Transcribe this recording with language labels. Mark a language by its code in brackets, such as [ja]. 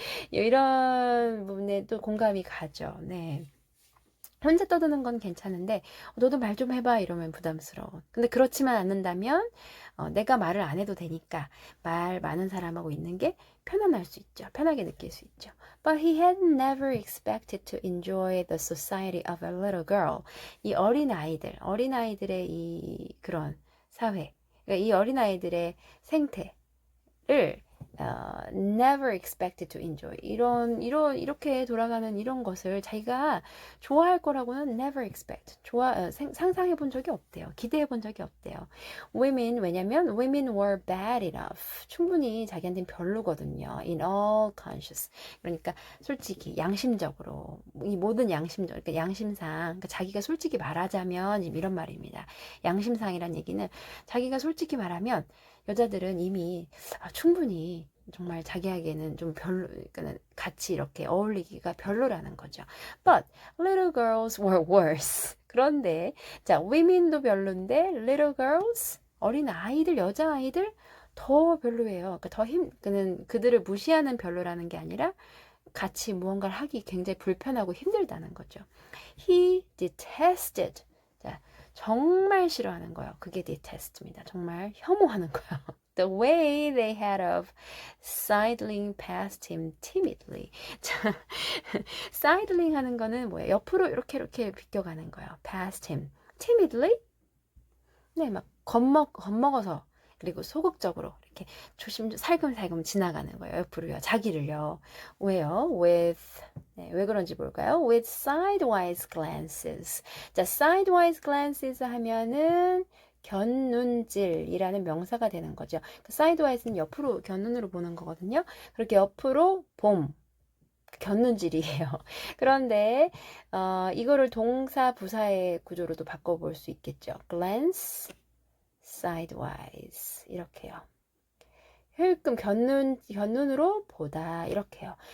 [ko] 이런 부분에 또 공감이 가죠. 네. 혼자 떠드는 건 괜찮은데 너도 말 좀 해봐 이러면 부담스러워. 근데 그렇지만 않는다면 내가 말을 안 해도 되니까 말 많은 사람하고 있는 게 편안할 수 있죠. 편하게 느낄 수 있죠. [en] But he had never expected to enjoy the society of a little girl. [ko] 이 어린아이들의 이 그런 사회, 그러니까 이 어린아이들의 생태를 [en] never expected to enjoy. [ko] 이렇게 돌아가는 이런 것을 자기가 좋아할 거라고는 [en] never expect. [ko] 상상해 본 적이 없대요. 기대해 본 적이 없대요. [en] 왜냐면 women were bad enough. [ko] 충분히 자기한테는 별로거든요. [en] In all conscious. [ko] 그러니까 솔직히 양심적으로 이 모든 그러니까 양심상 그러니까 자기가 솔직히 말하자면 이런 말입니다. 양심상이란 얘기는 자기가 솔직히 말하면 여자들은 이미 충분히 정말 자기에게는 좀 그러니까 같이 이렇게 어울리기가 별로라는 거죠. [en] But little girls were worse. [ko] 그런데 자, women도 별론데 little girls 어린 아이들, 여자 아이들 더 별로예요. 그러니까 그들을 무시하는 별로라는 게 아니라 같이 무언가를 하기 굉장히 불편하고 힘들다는 거죠. [en] He detested. [ko] 자, 정말 싫어하는 거예요. 그게 detest입니다. 정말 혐오하는 거예요. [en] the way they had of sidling past him timidly. [ko] 자, sidling 하는 거는 뭐예요? 옆으로 이렇게 비껴가는 거예요. [en] past him timidly. [ko] 네, 막 겁먹어서 그리고 소극적으로 이렇게 살금살금 지나가는 거예요. 옆으로요. 자기를요. 왜요? with 네, 왜 그런지 볼까요? [en] with sidewise glances. [ko] 자, sidewise glances 하면은 곁눈질이라는 명사가 되는 거죠. 그 sidewise는 옆으로 곁눈으로 보는 거거든요. 그렇게 옆으로 곁눈질이에요. 그런데 이거를 동사 부사의 구조로도 바꿔볼 수 있겠죠. [en] glance, sidewise 이렇게요. [ko] 힐끔 곁눈으로 보다 이렇게요.